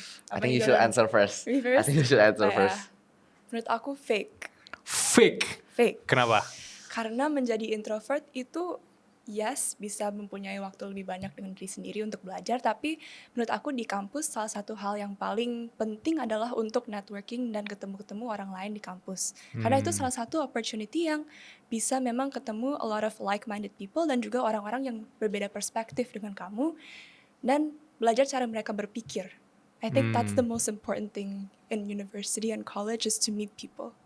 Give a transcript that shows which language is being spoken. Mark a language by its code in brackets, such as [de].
[en] I think you should answer first. I think you should answer first. [id] Menurut aku fake. Fake. Kenapa? Karena menjadi introvert itu yes, bisa mempunyai waktu lebih banyak dengan diri sendiri untuk belajar, tapi menurut aku di kampus salah satu hal yang paling penting adalah untuk networking dan ketemu-ketemu orang lain di kampus. Karena itu salah satu opportunity yang bisa memang ketemu a lot of like-minded people dan juga orang-orang yang berbeda perspektif dengan kamu dan belajar cara mereka berpikir. [en] I think that's the most important thing in university and college is to meet people.